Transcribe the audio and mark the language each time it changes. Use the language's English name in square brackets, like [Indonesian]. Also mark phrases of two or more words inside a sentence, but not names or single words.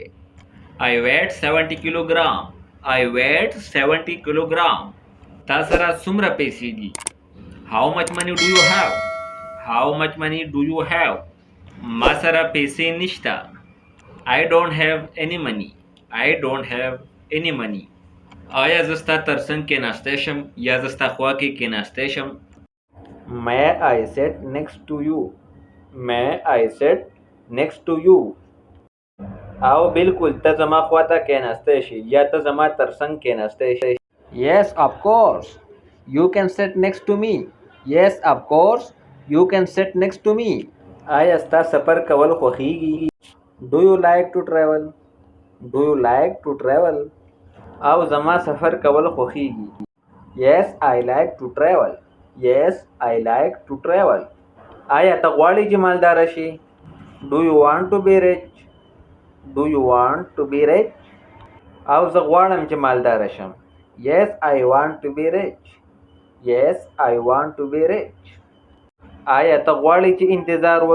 [English] I weight 70 kilogram. I weight 70 kilogram. [Pashto] تا سره څومره پیسې دي؟ [English] How much money do you have? How much money do you have? [Pashto] ما سره پیسې نشته. [English] I don't have any money. I don't have any money. [Pashto] آیا زه ستا تر څنګ کېناستی شم یا زه ستا خوا کې کېناستی شم؟ [English] May I sit next to you? May I sit next to you? [Pashto] او بالکل ته زما خوا ته کېناستی شي یا ته زما تر څنګ کېناستی شي. [English] Yes, of course. You can sit next to me. Yes, of course. You can sit next to me. [Pashto] آیا ستا سفر کول خوښیږي؟ [English] Do you like to travel? Do you like to travel? [Pashto] او زما سفر کول خوښیږي. [English] Yes, I like to travel. Yes, I like to travel. [Pashto] آیا ته غواړې چې مالداره شې؟ [English] Do you want to be rich? Do you want to be rich? [Pashto] او زه غواړم چې مالداره شم. [English] Yes, I want to be rich. Yes, I want to be rich. [Pashto] آیا ته غواړې چې انتظار وکړې؟